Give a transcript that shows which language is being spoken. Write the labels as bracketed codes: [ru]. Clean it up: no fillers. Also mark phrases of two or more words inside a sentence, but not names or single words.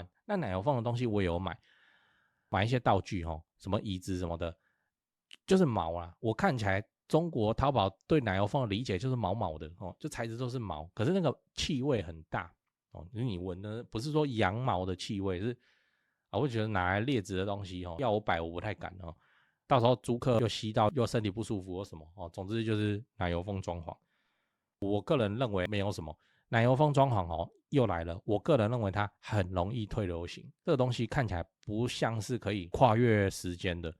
[zh] 那奶油風的東西我也有買一些道具什麼椅子什麼的，就是毛啦。我看起來中國淘寶對奶油風的理解就是毛毛的就材質都是毛，可是那個氣味很大就是你聞的不是說羊毛的氣味，是我會覺得拿來劣質的東西要我擺我不太敢到時候租客又吸到又身體不舒服或什麼總之就是奶油風裝潢，我個人認為沒有什麼。奶油風裝潢又來了，我個人認為它很容易退流行，這個東西看起來不像是可以跨越時間的。